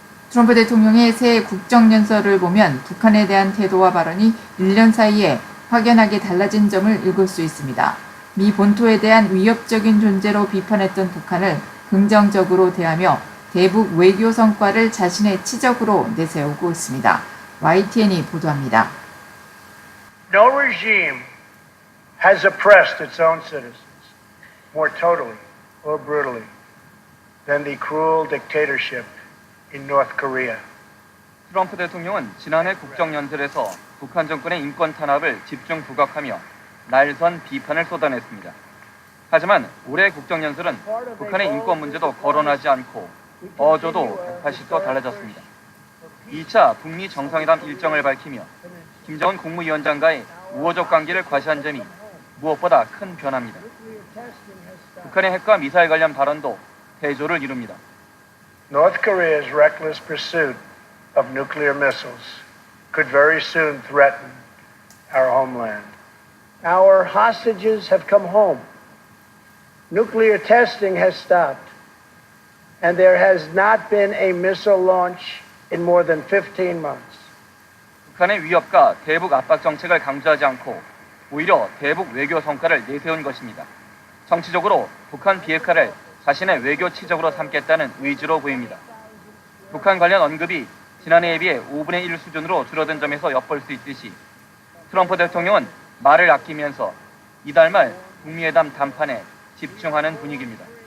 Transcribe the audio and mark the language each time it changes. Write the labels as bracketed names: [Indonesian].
[Korean] 트럼프 대통령의 새 국정연설을 보면 북한에 대한 태도와 발언이 1년 사이에 확연하게 달라진 점을 읽을 수 있습니다. 미 본토에 대한 위협적인 존재로 비판했던 북한을 긍정적으로 대하며 대북 외교 성과를 자신의 치적으로 내세우고 있습니다. YTN이 보도합니다. [English] No regime has oppressed its own citizens more totally or brutally than the cruel dictatorship in North Korea. [Korean] 트럼프 대통령은 지난해 국정연설에서 북한 정권의 인권 탄압을 집중 부각하며 날선 비판을 쏟아냈습니다. 하지만 올해 국정연설은 북한의 인권 문제도 거론하지 않고 어조도 180도 달라졌습니다. 2차 북미 정상회담 일정을 밝히며 김정은 국무위원장과의 우호적 관계를 과시한 점이 무엇보다 큰 변화입니다. 북한의 핵과 미사일 관련 발언도 대조를 이룹니다. [English] North Korea's reckless pursuit of nuclear missiles could very soon threaten our homeland. Our hostages have come home. Nuclear testing has stopped. And there has not been a missile launch in more than 15 months. [Korean] 북한의 위협과 대북 압박 정책을 강조하지 않고 오히려 대북 외교 성과를 내세운 것입니다. 정치적으로 북한 비핵화를 자신의 외교 치적으로 삼겠다는 의지로 보입니다. 북한 관련 언급이 지난해에 비해 5분의 1 수준으로 줄어든 점에서 엿볼 수 있듯이 트럼프 대통령은 말을 아끼면서 이달 말 북미회담 담판에 집중하는 분위기입니다.